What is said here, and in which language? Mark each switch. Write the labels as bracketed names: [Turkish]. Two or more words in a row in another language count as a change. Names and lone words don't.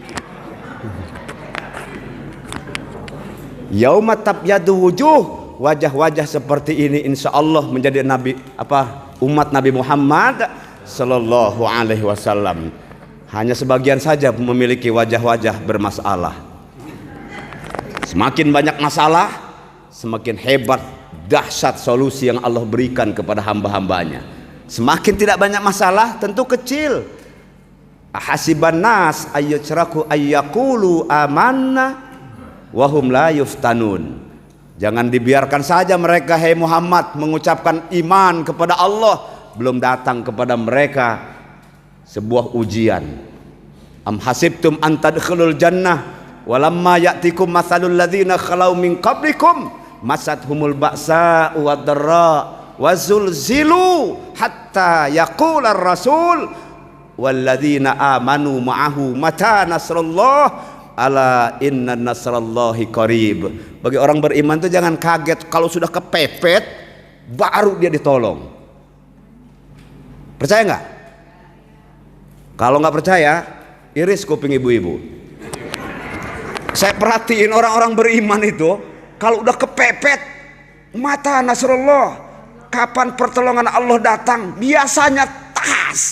[Arabic] يوم تبيض وجوه, [Indonesian] wajah-wajah seperti ini [Arabic] إن شاء الله [Indonesian] menjadi umat Nabi Muhammad [Arabic] صلى الله عليه وسلم. [Indonesian] Hanya sebagian saja memiliki wajah-wajah bermasalah. Semakin banyak masalah, semakin hebat, dahsyat solusi yang Allah berikan kepada hamba-hambanya. Semakin tidak banyak masalah, tentu kecil. [Arabic] أحسب الناس أن يتركوا أن يقولوا آمنا وهم لا يفتنون. [Indonesian] Jangan dibiarkan saja mereka, hai Muhammad, mengucapkan iman kepada Allah, belum datang kepada mereka sebuah ujian. [Arabic] أم حسبتم أن تدخلوا الجنة ولما يأتكم مثل الذين خلوا من قبلكم مستهم البأساء والضراء وزلزلوا حتى يقول الرسول والذين آمنوا معه متى نصر الله ألا إن نصر الله قريب. [Indonesian] Bagi orang beriman itu jangan kaget kalau sudah kepepet baru dia ditolong. Percaya nggak? Kalau nggak percaya, iris kuping ibu-ibu. Saya perhatiin orang-orang beriman itu kalau udah kepepet, [Arabic] متى نصر الله, [Indonesian] kapan pertolongan Allah datang, biasanya tas.